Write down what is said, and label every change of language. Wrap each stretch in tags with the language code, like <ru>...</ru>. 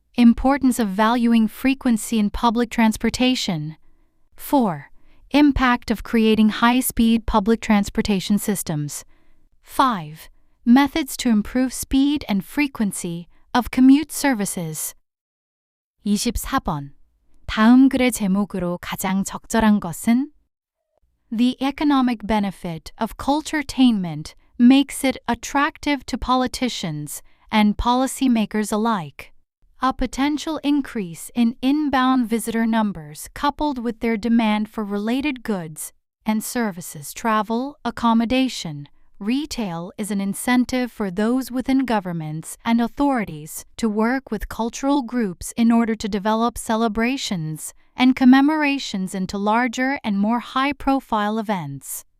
<en>Importance of valuing frequency in public transportation. 4. Impact of creating high-speed public transportation systems. 5. Methods to improve speed and frequency of commute services.</en> <ko>24번. 다음 글의 제목으로 가장 적절한 것은?</ko> <en>The economic benefit of culturetainment makes it attractive to politicians and policymakers alike. A potential increase in inbound visitor numbers coupled with their demand for related goods and services, travel, accommodation, retail is an incentive for those within governments and authorities to work with cultural groups in order to develop celebrations and commemorations into larger and more high-profile events.</en>